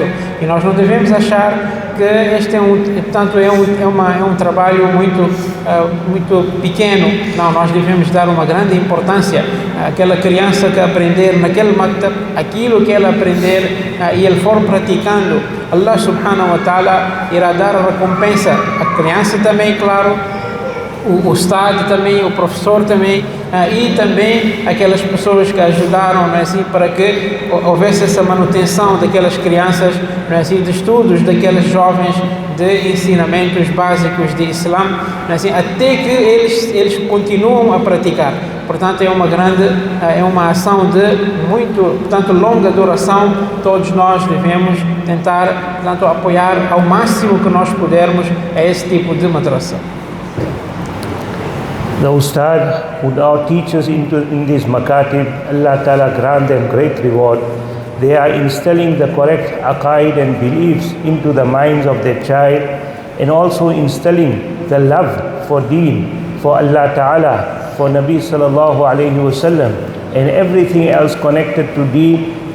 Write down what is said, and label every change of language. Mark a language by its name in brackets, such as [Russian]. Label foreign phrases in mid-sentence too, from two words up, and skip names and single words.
[Portuguese] E nós não devemos achar que este é um trabalho muito pequeno. Não, nós devemos dar uma grande importância àquela criança que aprender naquele maktab, aquilo que ela aprender e ele for praticando, [Arabic] الله سبحانه وتعالى [Portuguese] irá dar a recompensa. A criança também, claro, o Estado também, o professor também, e também aquelas pessoas que ajudaram, não é assim, para que houvesse essa manutenção daquelas crianças, não é assim, de estudos, daqueles jovens, de ensinamentos básicos de Islã, não é assim, até que eles continuam a praticar. Portanto, é uma ação de muito, portanto, longa duração. Todos nós devemos tentar, portanto, apoiar ao máximo que nós pudermos a esse tipo de madrasa. [English] The Ustad who now teaches in these makatib, [Arabic] الله تعالى [English] grant them great reward. They are instilling the correct aqaid and beliefs into the minds of their child, and also instilling the love for deen, for [Arabic] الله تعالى, [English] for [Arabic] النبي صلى الله عليه وسلم, [English] and everything else connected to deen.